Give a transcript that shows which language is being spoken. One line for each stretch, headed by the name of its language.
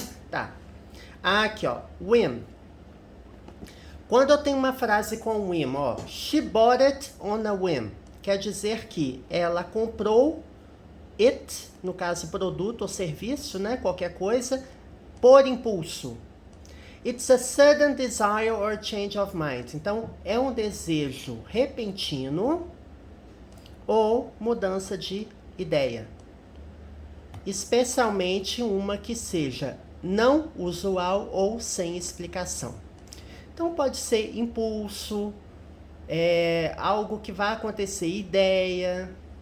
Portuguese: Tá. Aqui, ó, whim. Quando eu tenho uma frase com whim, ó,
English: she bought it on a whim,
Portuguese: quer dizer que ela comprou it, no caso produto ou serviço, né, qualquer coisa, por impulso.
English: It's a sudden desire or change of mind.
Portuguese: Então, é um desejo repentino ou mudança de ideia. Especialmente uma que seja não usual ou sem explicação. Então, pode ser impulso, algo que vai acontecer, ideia.